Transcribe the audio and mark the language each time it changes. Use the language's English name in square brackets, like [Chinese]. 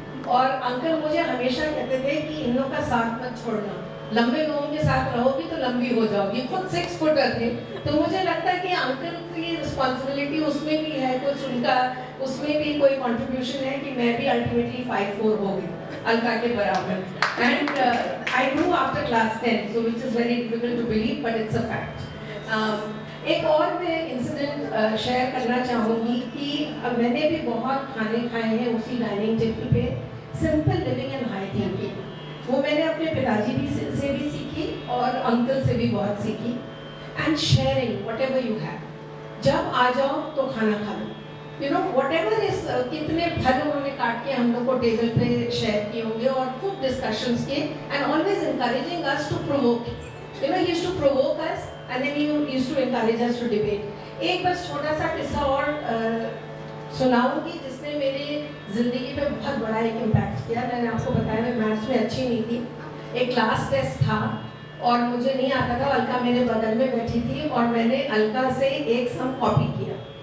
[Hindi] और अंकल मुझे हमेशा कहते थे कि इन लोगों का साथ मत छोड़ना, लंबे लोगों के साथ रहोगी तो लंबी हो जाओगी. खुद 6 फुटर थे, तो मुझे लगता है कि अंकल की रिस्पॉन्सिबिलिटी उसमें भी है कुछ, उनका उसमें भी कोई कंट्रीब्यूशन है कि मैं भी अल्टीमेटली 5'4" हो गई अलका के बराबर. [English] And I grew after class 10, so which is very difficult to believe, but it's a fact. [Hindi] एक और मैं इंसिडेंट शेयर करना चाहूँगी कि मैंने भी बहुत खाने खाए हैं उसी डाइनिंग टेबल पे. [English] simple living and high thinking, [Hindi] वो मैंने अपने पिताजी से भी सीखी और अंकल से भी बहुत सीखी. [English] And sharing whatever you have. [Hindi] जब आ जाओ तो खाना खा लो. [English] you know whatever is, [Hindi] कितने फल उन्होंने काट के हम लोग को टेबल पे शेयर किए होंगे, और खूब डिस्कशंस किए. [English] And always encouraging us to provoke. You know, he used to provoke us, and then he used to encourage us to debate. [Hindi] एक बस छोटा सा किस्सा और सुनाऊंगी जिसने मेरी ज़िंदगी पे बहुत बड़ा एक इम्पैक्ट किया. मैंने आपको बताया मैं मैथ्स में अच्छी नहीं थी. एक क्लास टेस्ट था और मुझे नहीं आता था. अलका मेरे बगल में बैठी थी और मैंने अलका से एक सम कॉपी किया.